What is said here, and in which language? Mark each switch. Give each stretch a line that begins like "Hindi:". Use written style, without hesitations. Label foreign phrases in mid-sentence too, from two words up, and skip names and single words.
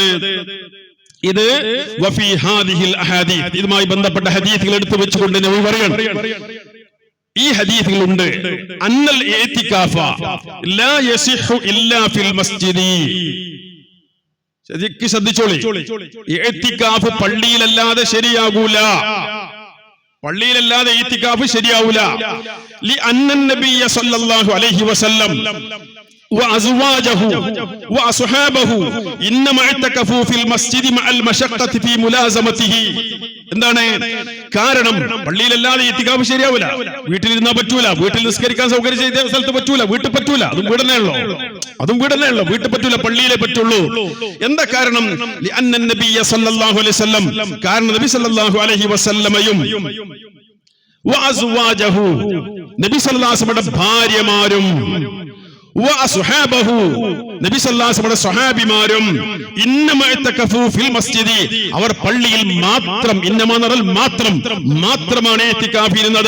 Malayalam: ഇത്
Arabic: وفي هذه الأحاديث,
Malayalam: ഇതുമായി ബന്ധപ്പെട്ട ഹദീസുകൾ എടുത്തു വെച്ചുകൊണ്ട് നബി പറയാണ്, ഈ ഹദീസുകളുണ്ട്,
Arabic: أن الاعتكاف لا يصح إلا في المسجد.
Malayalam: ശ്രദ്ധിച്ചോളി, ഇഅ്തികാഫ് പള്ളിയിലല്ലാതെ ശരിയാകൂല. പള്ളിയിലല്ലാതെ ഇഅ്തികാഫ് ശരിയാവൂല.
Arabic: لأن النبي صلى الله عليه وسلم وأزواجه وأصحابه إنما اعتكفوا في المسجد مع المشقة في ملازمته.
Malayalam: എന്താണ് കാരണം? പള്ളിയിലല്ലാതെ ഇഅ്തികാഫ് ശരിയാവില്ല. വീട്ടിലിരുന്നാ പറ്റൂല, വീട്ടിൽ നിസ്കരിക്കാൻ സൗകര്യം ചെയ്ത സ്ഥലത്ത് പറ്റൂല, വീട്ടിൽ പറ്റൂല. അതും വീടന്നേ ഉള്ളൂ, വീട്ടിൽ പറ്റൂല, പള്ളിയിലേ പറ്റുള്ളൂ. എന്താ കാരണം?
Arabic: لأن النبي صلى الله عليه وسلم,
Malayalam: കാരണം നബി
Arabic: صلى الله عليه وسلم
Malayalam: വഅസ്വാജഹു, നബി
Arabic: صلى الله عليه وسلم
Malayalam: ഭാര്യമാരും നബി
Arabic: صلى الله عليه وسلم
Malayalam: സ്വഹാബിമാരും
Arabic: إنما اعتكفوا في المسجد,
Malayalam: അവർ പള്ളിയിൽ മാത്രം, മാത്രമാണ് ഇഅ്തികാഫിരുന്നത്.